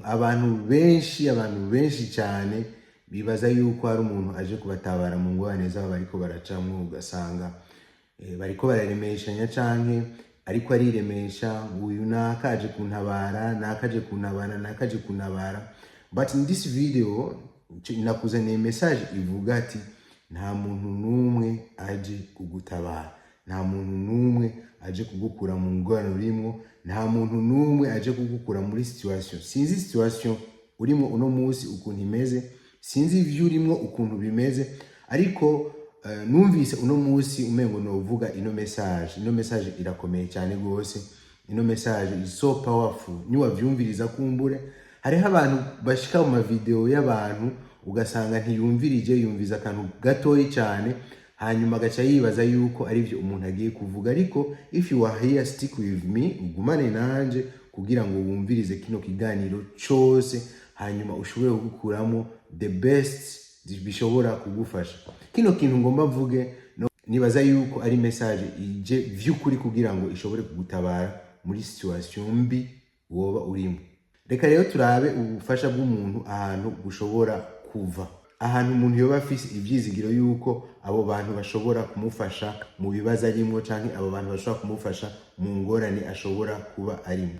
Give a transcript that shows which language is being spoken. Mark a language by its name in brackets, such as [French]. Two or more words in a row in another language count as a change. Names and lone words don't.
[Rundi] Abantu benshi cyane bibaza yuko hari umuntu aje kubatabara mu ngorane zabo bariko baracamwo, ugasanga bariko bararemeshanya canke ariko ariremesha uyu nakaje kuntabara, nakaje kuntabara, nakaje kuntabara. [English] But in this video [Rundi] nakuzaniye message ivuga ati nta muntu numwe aje kugutabara, nta muntu numwe aje kugukura mu ngorane urimo, nta muntu numwe aje kugukura muri situation. Sinzi situation urimo uno munsi ukuntu imeze, sinzi ivyo urimo ukuntu bimeze, ariko numvise uno munsi umengo novuga ino message irakomeye cyane gose. [English] Ino message is so powerful. [Rundi] Niwavyumviriza kumbure hariho abantu bashika mu video y'abantu ugasanga ntiyumvirije, yumviza akantu gatoyi cyane, hanyuma agaca yibaza yuko ari byo umuntu agiye kuvuga. [English] Ariko if you are here, stick with me, [Rundi] ugumane nanje kugira ngo wumvirize kino kiganiro cyose, hanyuma ushobore gukuramo [English] the best [Rundi] bishobora kugufasha. Kino kintu ngomba mvuge nibaza yuko ari message ije vy'ukuri kugira ngo ishobore kugutabara muri situation mbi woba urimo. Reka rero turabe ubufasha bw'umuntu ahantu bushobora kuva, ahantu umuntu yoba afise ivyizigiro yuko abo bantu bashobora kumufasha mu bibazo arimo, canke abo bantu bashobora kumufasha mu ngorane ashobora kuba arimo.